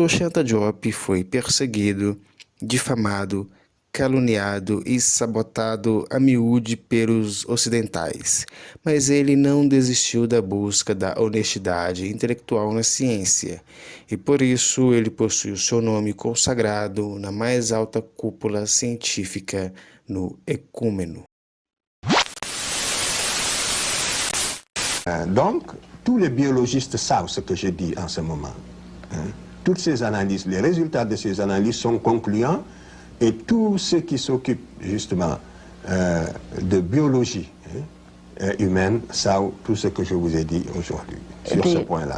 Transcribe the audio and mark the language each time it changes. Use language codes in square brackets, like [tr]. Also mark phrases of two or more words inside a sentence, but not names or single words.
[pt] Cheikh Anta Diop foi perseguido, difamado, caluniado e sabotado a miúde pelos ocidentais, mas ele não desistiu da busca da honestidade intelectual na ciência, e por isso ele possui o seu nome consagrado na mais alta cúpula científica no ecumeno. [fr] Donc, tous les biologistes savent ce que je dis en ce moment. Toutes ces analyses, les résultats de ces analyses sont concluants. Et tous ceux qui s'occupent justement de biologie humaine savent tout ce que je vous ai dit aujourd'hui sur ce point-là.